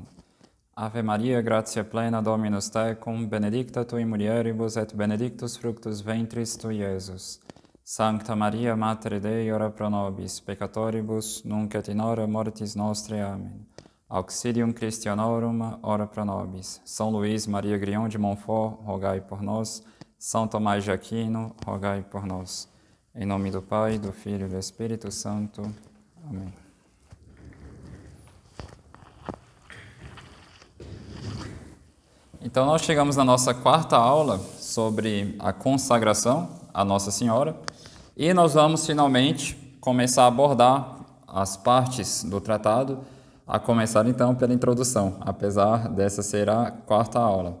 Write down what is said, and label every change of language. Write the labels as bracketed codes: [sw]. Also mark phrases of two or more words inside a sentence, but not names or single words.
[la] Ave Maria, gratia plena, Dominus tecum, benedicta tui mulieribus et benedictus fructus ventris tui, Iesus. Sancta Maria, Mater Dei, ora pro nobis, peccatoribus, nunc et in hora mortis nostrae. Amen. Auxilium Christianorum, ora pro nobis. [pt] São Luís Maria Grião de Montfort, rogai por nós. São Tomás de Aquino, rogai por nós. Em nome do Pai, do Filho e do Espírito Santo. Amém. Então, nós chegamos na nossa quarta aula sobre a consagração à Nossa Senhora e nós vamos finalmente começar a abordar as partes do tratado, a começar então pela introdução, apesar dessa ser a quarta aula.